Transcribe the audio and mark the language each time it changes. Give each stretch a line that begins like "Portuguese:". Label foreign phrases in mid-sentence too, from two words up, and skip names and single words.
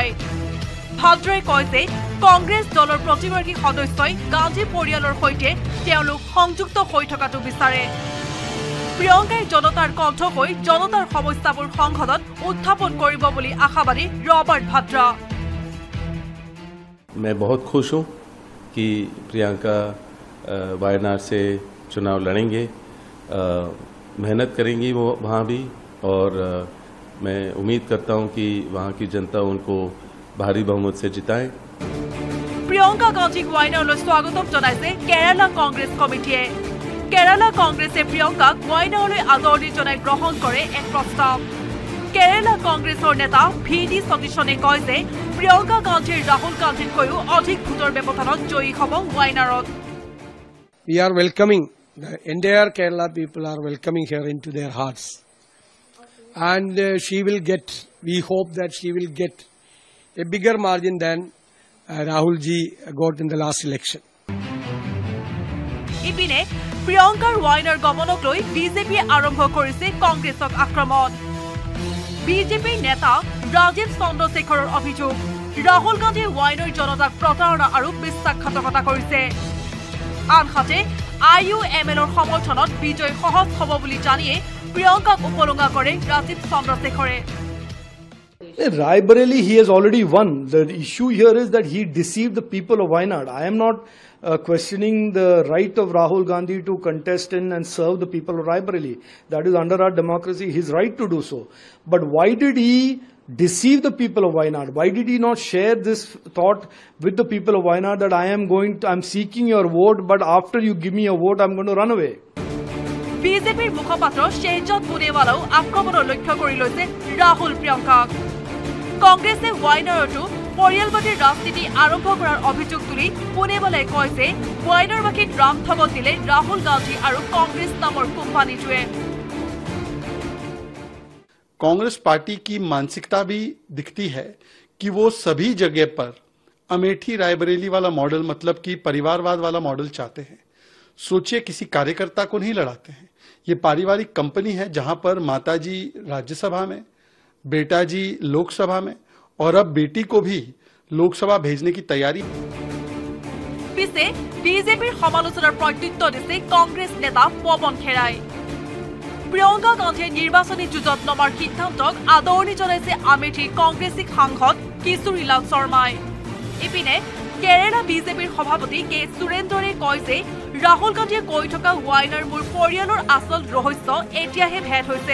Assamese: ভাদ্ৰাই কয় যে কংগ্ৰেছ দলৰ প্ৰতিগৰাকী সদস্যই গান্ধী পৰিয়ালৰ সৈতে তেওঁলোক সংযুক্ত হৈ থকাটো বিচাৰে। প্ৰিয়ংকাই জনতাৰ কণ্ঠ হৈ জনতাৰ সমস্যাবোৰ সংসদত উত্থাপন কৰিব বুলি আশাবাদী ৰবাৰ্ট ভাদ্ৰা।
Hindi: मैं बहुत खुश हूँ कि प्रियंका वायनाड से चुनाव लड़ेंगे मेहनत करेंगी वो वहाँ भी और मैं उम्मीद करता हूँ कि वहाँ की जनता उनको भारी बहुमत से जिताए।
Assamese: प्रियंका गांधीक वायनाडলৈ स्वागतम জনাইছে কেৰালা কংগ্ৰেছ কমিটিয়ে। কেৰালা কংগ্ৰেছে প্ৰিয়ংকাক वायनाडলৈ আদৰণি জনাই গ্ৰহণ কৰে এক প্ৰস্তাৱ। কেৰালা কংগ্ৰেছৰ নেতা ভিডি সতীশনে কয় যে প্ৰিয়ংকা গান্ধীৰ ৰাহুল গান্ধীতকৈও অধিক ভোটৰ ব্যৱধানত জয়ী হ'ব वायनाडত।
English: We are welcoming, the entire Kerala people are welcoming her into their hearts. And she will get, we hope that she will get a bigger margin than Rahul ji got in the last election.
Assamese: ইপিনে প্ৰিয়ংকাৰ ৱাইনাৰ গমনক লৈ বিজেপিয়ে আৰম্ভ কৰিছে কংগ্ৰেছক আক্ৰমণ। বিজেপিৰ নেতা ৰাজীৱ চন্দ্ৰশেখৰৰ অভিযোগ ৰাহুল গান্ধীয়ে ৱাইনাৰ জনতাক প্ৰতাৰণা আৰু বিশ্বাসঘাতকতা কৰিছে। আনহাতে IUMLৰ সমৰ্থনত বিজয় সহজ হ'ব বুলি জানিয়ে প্ৰিয়ংকাক উপলুঙা কৰে ৰাজীৱ চন্দ্ৰশেখৰে।
English: Raebareli, he has already won. The issue here is that he deceived the people of Wayanad. I am not questioning the right of Rahul Gandhi to contest in and serve the people of Raebareli. That is under our democracy, his right to do so. But why did he deceive the people of Wayanad? Why did he not share this thought with the people of Wayanad that I'm seeking your vote, but after you give me a vote, I'm going to run away?
Assamese: বিজেপিৰ মুখপাত্ৰ শেহজাদ পুনেৱালাও আক্ৰমণৰ লক্ষ্য কৰি লৈছে ৰাহুল প্ৰিয়ংকাক। কংগ্ৰেছে ৱাইনাৰতো পৰিয়ালবাদীৰ ৰাজনীতি আৰম্ভ কৰাৰ অভিযোগ তুলি পুনেৱালাই কয় যে ৱাইনাৰবাসীক ৰাম ঠগত দিলে ৰাহুল গান্ধী আৰু কংগ্ৰেছ নামৰ কোম্পানীটোৱে।
Hindi: कांग्रेस पार्टी की मानसिकता भी दिखती है कि वो सभी जगह पर अमेठी रायबरेली वाला मॉडल मतलब कि परिवारवाद वाला मॉडल चाहते हैं। सोचिए किसी कार्यकर्ता को नहीं लड़ाते हैं। ये पारिवारिक कंपनी है जहां पर माताजी राज्यसभा में, बेटा जी लोकसभा में और अब बेटी को भी लोकसभा भेजने की तैयारी।
Assamese: পিছে বিজেপিৰ সমালোচনাৰ প্ৰত্যুত্তৰ দিছে কংগ্ৰেছ নেতা পৱন খেৰাই। প্ৰিয়ংকা গান্ধীয়ে নিৰ্বাচনী যুঁজত নমাৰ সিদ্ধান্তক আদৰণি জনাইছে আমেঠিৰ কংগ্ৰেছী সাংসদ কিশোৰীলাল শৰ্মাই। ইপিনে কেৰালা বিজেপিৰ সভাপতি কে সুৰেন্দ্ৰৰে কয় যে ৰাহুল গান্ধীয়ে কৈ থকা ৱাইনাৰ মোৰ পৰিয়ালৰ আচল ৰহস্য এতিয়াহে ভেদ হৈছে।